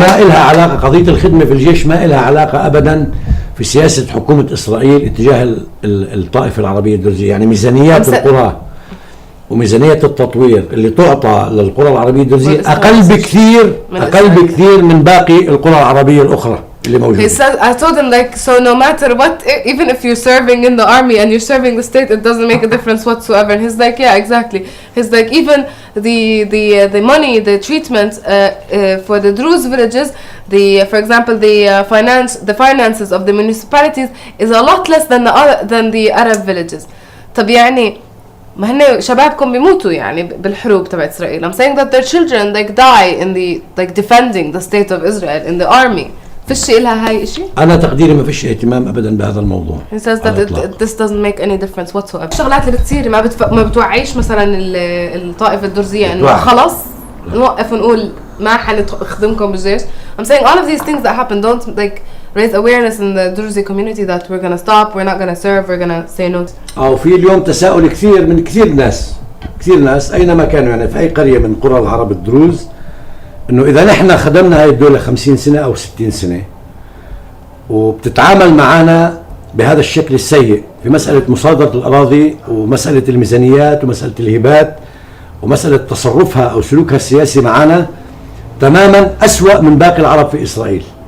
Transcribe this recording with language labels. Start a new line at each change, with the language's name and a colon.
Arabic: ما إلها علاقة قضية الخدمة في الجيش، ما إلها علاقة أبدا في سياسة حكومة إسرائيل اتجاه الطائفة العربية الدرزية. يعني ميزانيات القرى وميزانية التطوير اللي تعطى للقرى العربية الدرزية أقل بكثير من باقي القرى العربية الأخرى اللي موجودة.
English: He said, I told him like, so no matter what, even if you're serving in the army and you're serving the state, it doesn't make a difference whatsoever. And he's like, yeah, exactly. He's like, even the money, the treatment for the Druze villages, for example, the finances of the municipalities is a lot less than the Arab villages.
Arabic: طب يعني ما هن شبابكم بيموتوا يعني بالحروب تبع إسرائيل.
English: I'm saying that their children like die in the like defending the state of Israel in the army.
Arabic: فيش إلها هاي إشي؟ أنا تقديري ما فيش اهتمام أبدا بهذا الموضوع.
English: He says that this doesn't make any difference whatsoever.
Arabic: الشغلات اللي بتصير ما بتوعيش مثلا الطائفة الدرزية إنه خلاص نوقف ونقول ما حنخدمكم بالجيش.
English: I'm saying all of these things that happen don't like raise awareness in the Druze community that we're gonna stop, we're not gonna serve, we're gonna say no.
Arabic: أو في اليوم تساؤل كثير من كثير ناس أينما كانوا يعني في أي قرية من قرى العرب الدروز إنه إذا نحن خدمنا هاي الدولة 50 سنة أو 60 سنة وبتتعامل معنا بهذا الشكل السيء في مسألة مصادرة الأراضي ومسألة الميزانيات ومسألة الهبات ومسألة تصرفها أو سلوكها السياسي معنا تماما أسوأ من باقي العرب في إسرائيل.